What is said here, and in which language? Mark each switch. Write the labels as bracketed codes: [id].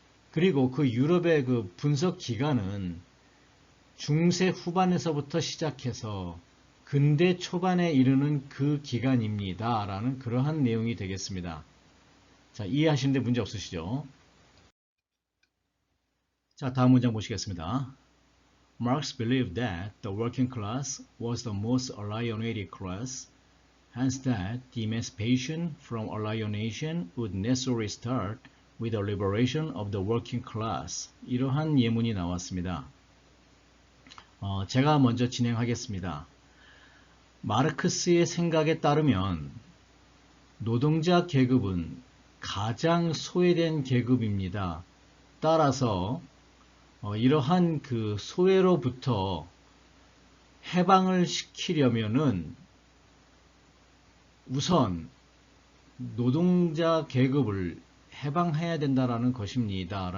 [ko] 그리고 그 유럽의 그 분석 기간은 중세 후반에서부터 시작해서 근대 초반에 이르는 그 기간입니다. 라는 그러한 내용이 되겠습니다. 자, 이해하시는데 문제 없으시죠? 자, 다음 문장 보시겠습니다. [en] Marx believed that the working class was the most alienated class, hence that the emancipation from alienation would necessarily start with the liberation of the working class. [ko] 이러한 예문이 나왔습니다. 제가 먼저 진행하겠습니다. 마르크스의 생각에 따르면 노동자 계급은 가장 소외된 계급입니다. 따라서 이러한 그 소외로부터 해방을 시키려면은 우선 노동자 계급을 해방해야 된다라는 것입니다.